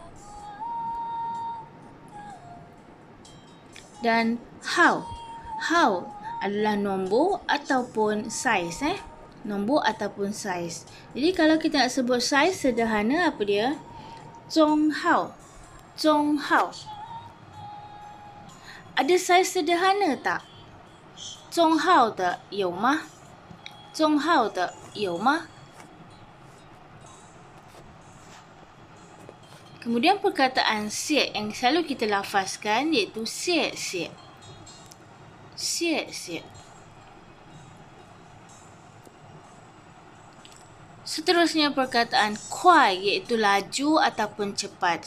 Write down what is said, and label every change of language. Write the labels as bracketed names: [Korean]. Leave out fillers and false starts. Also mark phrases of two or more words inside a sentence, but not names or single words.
[Malay] Dan hao. Hao adalah nombor ataupun saiz. Nombor ataupun saiz. Jadi kalau kita nak sebut saiz sederhana, apa dia? [Chinese] 中号，中号. [Malay] Ada saiz sederhana tak? [Chinese] 中号的有吗？中号的有吗？ [Malay] Kemudian perkataan siap yang selalu kita lafazkan iaitu siap. Seterusnya perkataan kuai iaitu laju ataupun cepat.